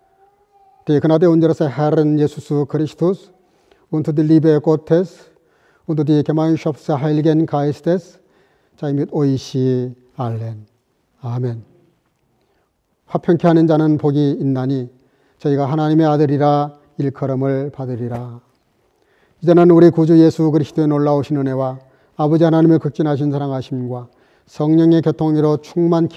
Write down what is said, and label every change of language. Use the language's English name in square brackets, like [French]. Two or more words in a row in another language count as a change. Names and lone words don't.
[German] Die Gnade unseres Herrn Jesus Christus und die Liebe Gottes und die Gemeinschaft des Heiligen Geistes sei mit euch allen. [Korean] 아멘. 화평케 하는 자는 복이 있나니 저희가 하나님의 아들이라 일컬음을 받으리라. 이제는 우리 구주 예수 그리스도의 놀라우신 은혜와 아버지 하나님의 극진하신 사랑하심과 성령의 교통으로 충만케